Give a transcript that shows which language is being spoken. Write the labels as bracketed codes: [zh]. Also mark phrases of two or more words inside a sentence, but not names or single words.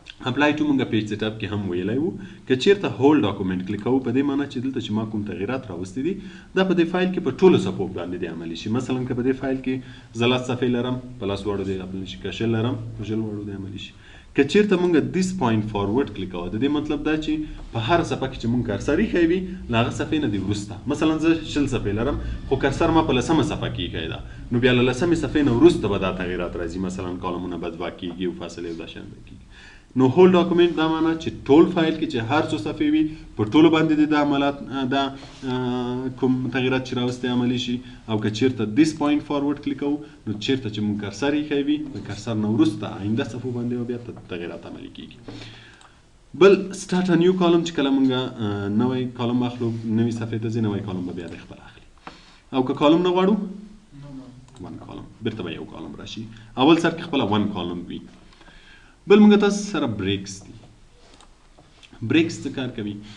[en] apply to [ps] مونږ [en] page setup [ps] کې هم ویلی وو. که چیرته [en] whole document [ps] کلیک کوو، په دې معنی چې دلته چې ما کوم تغییرات راوستي دي، دا په دې فایل کې په ټولو صفحو باندې دې عملي شي. مثلا که په دې فایل کې زه لس صفحې لرم، په لس واړو دې عملي شي. که شل لرم، په شل واړو دې عملي شي. که چیرته مونږ [en] this point forward [ps] کلیک کوو، د دې مطلب دا چې په هر صفحه کې چې مونږ کرسر ایښی وي، له هغه صفحې نه دې وروسته. مثلا زه شل صفحې لرم، خو کرسر ما په لسمه صفحه کې ایښی ده. نو بیا له لسمې صفحې نه وروسته به دا تغییرات راځي. مثلا کالمونه به دوه کیږي او فاصلې او دا شیان به کیږي. نو [en] whole document [ps] دا معنی چې ټول فایل کې چې هر څو صفحې وي، په ټولو باندې دې دا عملات، دا، آه، کوم تغییرات چې راوستي عملي شي. او که چیرته [en] this point forward [ps] کلیک کوو، نو چیرته چې مونږ کرسر ایښی وي، د کرسر نه وروسته آینده صفحو باندې به بیا ت-، تغییرات عملي کیږي. بل [en] start a new column [ps] چې کله مونږ، آه، نوی کالم اخلو، نوی صفحې ته ځي، نوی کالم به بیا د خپل اخلي. او که کالم نه غواړو، [en] one column, [ps] بیرته به یو کالم راشي. اول سر کې خپله [en] one column [ps] وي. بل مونږ تاسو سره بریکس دي. بریکس څه کار کوي؟